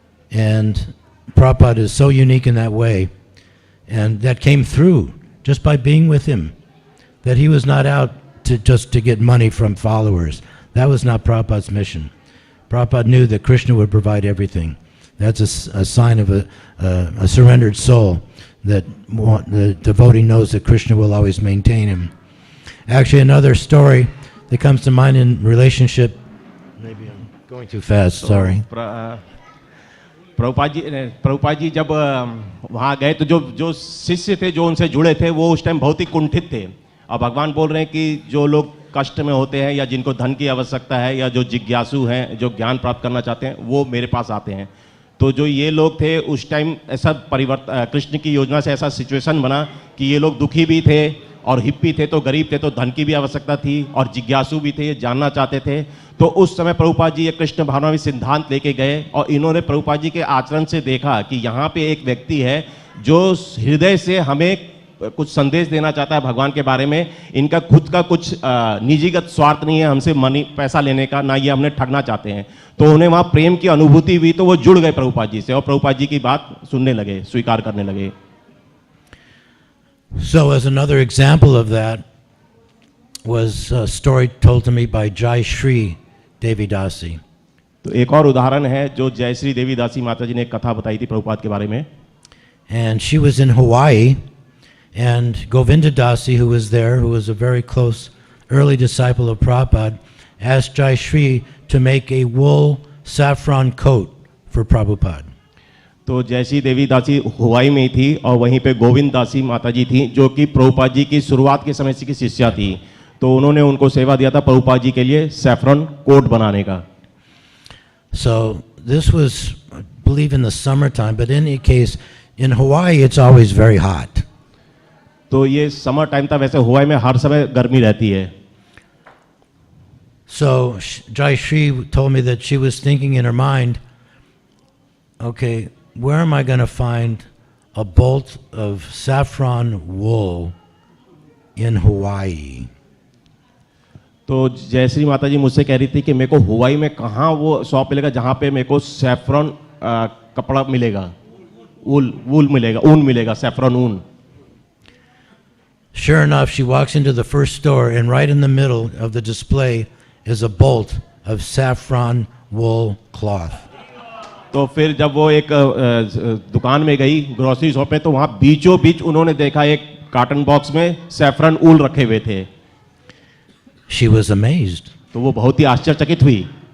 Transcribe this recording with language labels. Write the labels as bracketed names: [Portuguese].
[English] And Prabhupada is so unique in that way, and that came through just by being with him, that he was not out to just to get money from followers. That was not Prabhupada's mission. Prabhupada knew that Krishna would provide everything. That's a sign of a surrendered soul, that the devotee knows that Krishna will always maintain him. Actually, another story that comes to mind in relationship, maybe I'm going too fast, sorry. [Hindi] Prabhupada ji जब वहाँ गए तो जो शिष्य थे जो उनसे जुड़े थे वो उस टाइम बहुत ही कुंठित थे, और भगवान बोल रहे हैं कि जो लोग कष्ट में होते हैं या जिनको धन की आवश्यकता है या जो जिज्ञासु हैं, जो ज्ञान प्राप्त करना चाहते हैं, वो मेरे पास आते हैं। तो जो ये लोग थे उस टाइम ऐसा कृष्ण की योजना से ऐसा सिचुएशन बना कि ये लोग दुखी भी थे और हिप्पी थे, तो गरीब थे, तो धन की भी आवश्यकता थी, और जिज्ञासु भी थे, ये जानना चाहते थे। तो उस समय प्रभुपाद जी ये कृष्ण भावनावी सिद्धांत लेके गए और इन्होंने प्रभुपाद जी के आचरण से देखा कि यहाँ पे एक व्यक्ति है जो हृदय से हमें कुछ संदेश देना चाहता है भगवान के बारे में। इनका खुद का कुछ निजीगत स्वार्थ नहीं है हमसे पैसा लेने का, ना ये हमने ठगना चाहते हैं। तो उन्हें वहाँ प्रेम की अनुभूति हुई, तो वो जुड़ गए प्रभुपाद जी से और प्रभुपाद जी की बात सुनने लगे, स्वीकार करने लगे। [English] So as another example of that was a story told to me by Jai Shri Devidasi. [Hindi] तो एक और उदाहरण है जो जय श्री देवीदासी माता जी ने एक कथा बताई थी प्रभुपाद के बारे में। [English] And she was in Hawaii, and Govinda Dasi, who was there, who was a very close early disciple of Prabhupada, asked Jai Shri to make a wool saffron coat for Prabhupada. [Hindi] तो जैसी देवी दासी Huawei में थी और वहीं पे गोविंद दासी माता जी थी जो कि प्रभुपाद जी की शुरुआत के समय की शिष्या थी। तो उन्होंने उनको सेवा दिया था प्रभुपाद जी के लिए सैफरन कोट बनाने का। [English] So this was, I believe, in the summertime, but in any case, in Hawaii it's always very hot. [Hindi] तो ये समर टाइम था, वैसे हुवाई में हर समय गर्मी रहती है। [English] So Jai Shri told me that she was thinking in her mind, okay, where am I going to find a bolt of saffron wool in Hawaii? [Hindi] तो जयश्री माता जी मुझसे कह रही थी कि मेरे को हुवाई में कहाँ वो शॉप मिलेगा जहाँ पे मेरे को सैफरन कपड़ा मिलेगा, ऊन मिलेगा, सैफरन ऊन। [English] Sure enough, she walks into the first store, and right in the middle of the display is a bolt of saffron wool cloth. [Hindi] तो फिर जब वो एक दुकान में गई, ग्रोसरी शॉप में, तो वहाँ बीचों बीच उन्होंने देखा एक कार्टन बॉक्स में सैफरन ऊल रखे हुए थे। [English] She was amazed. [Hindi] तो वो बहुत ही आश्चर्यचकित हुई।